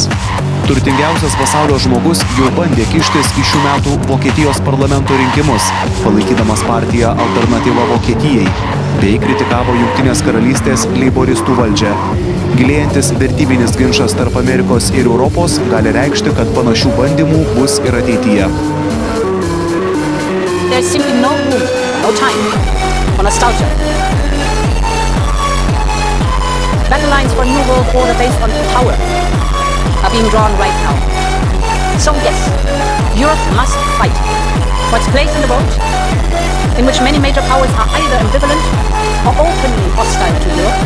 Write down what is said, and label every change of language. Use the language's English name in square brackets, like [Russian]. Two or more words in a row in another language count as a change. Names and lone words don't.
[Lithuanian] Turtingiausias pasaulio žmogus jau bandė kištis į šių metų Vokietijos parlamento rinkimus, palaikydamas partiją Alternatyva Vokietijai, bei kritikavo Jungtinės karalystės leiboristų valdžią. Gilėjantis vertybinis ginčas tarp Amerikos ir Europos gali reikšti, kad panašių bandymų bus ir ateityje. [English] There's simply no room, no time for nostalgia. Battle lines for a new world order based on power are being drawn right now. So yes, Europe must fight for its place in the world, in which many major powers are either ambivalent or openly hostile to Europe.